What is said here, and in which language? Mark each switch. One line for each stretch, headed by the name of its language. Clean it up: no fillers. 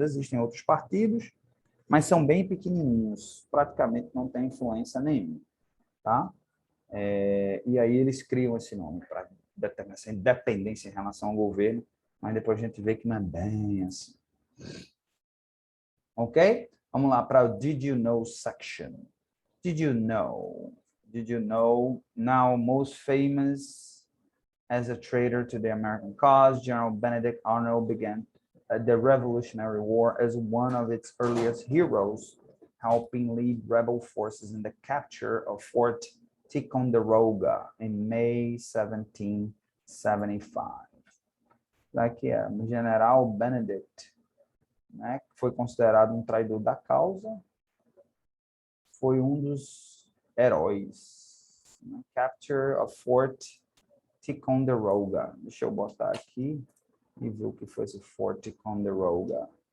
Portuguese: Existem outros partidos, mas são bem pequenininhos, praticamente não tem influência nenhuma, tá? E aí eles criam esse nome para determinar essa independência em relação ao governo, mas depois a gente vê que não é bem assim. Ok? Vamos lá para o
English: Did You Know section. Did you know? Did you know? Now most famous as a traitor to the American cause, General Benedict Arnold began the Revolutionary War as one of its earliest heroes, helping lead rebel forces in the capture of Fort Ticonderoga in May 1775.
Portuguese: Daqui é o General Benedict, né, que foi considerado um traidor da causa, foi um dos heróis. Né?
English: Capture of Fort Ticonderoga.
Portuguese: Deixa eu botar aqui e ver o que foi esse Fort Ticonderoga.